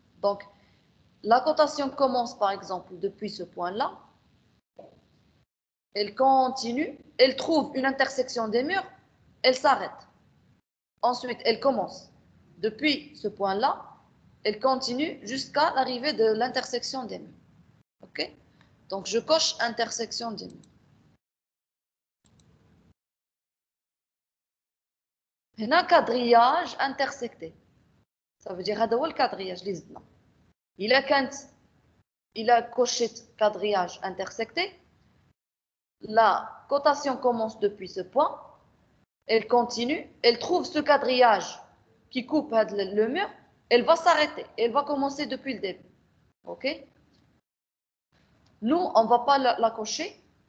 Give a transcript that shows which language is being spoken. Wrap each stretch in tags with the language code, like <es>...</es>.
<fr>donc la cotation commence par exemple depuis ce point là elle continue elle trouve une intersection des murs elle s'arrête ensuite elle commence depuis ce point là elle continue jusqu'à l'arrivée de l'intersection des murs. Ok, donc je coche intersection des murs. هنا quadrillage intersecté. Ça veut dire</fr> <ar>هذا هو الكادرياج اللي زدنا.</ar> <fr>Il a coché quadrillage intersecté. La cotation commence depuis ce point. Elle continue. Elle trouve ce quadrillage qui coupe le mur. Elle va s'arrêter. Elle va commencer depuis le début. Ok? Nous, on ne va pas la cocher.</fr>